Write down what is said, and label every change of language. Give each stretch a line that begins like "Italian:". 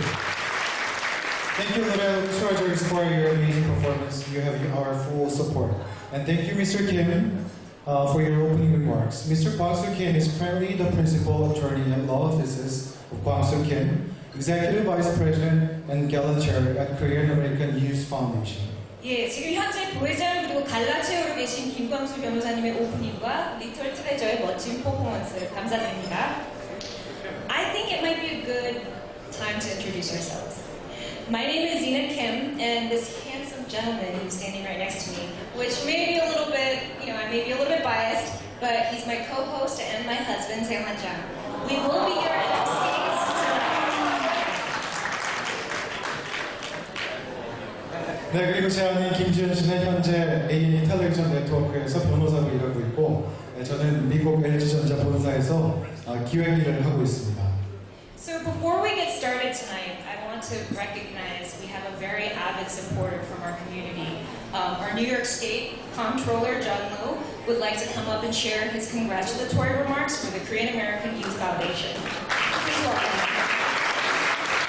English: Thank you, Little Treasures, for your amazing performance. You have our full support. And thank you, Mr. Kim, for your opening remarks. Mr. Kwang-Soo Kim is currently the Principal Attorney at Law Offices of Kwang-Soo Kim, Executive Vice President and Gala Chair at Korean American Youth Foundation.
Korean: 예, 지금 현재 부회장 그리고 갈라 체어로 계신 김광수 변호사님의 오프닝과 리틀 트레저의 멋진 퍼포먼스 감사드립니다.
English: I think it might be a good time to introduce ourselves. My name is Zina Kim, and this handsome gentleman who's standing right next to me, which may be a little bit, I may be a little bit biased, but he's my co-host and my husband, Se-Hwan Jang. We will be here in the States tonight.
Korean: 네, 그리고 제 아내 김지현 씨는 현재 A&E 텔레비전 네트워크에서 변호사로 일하고 있고, 저는 미국 LG전자 본사에서 기획 일을 하고 있습니다.
English: So before we get started tonight, I want to recognize we have a very avid supporter from our community. Our New York State Comptroller, John Liu, would like to come up and share his congratulatory remarks for the Korean American Youth Foundation. Please welcome him.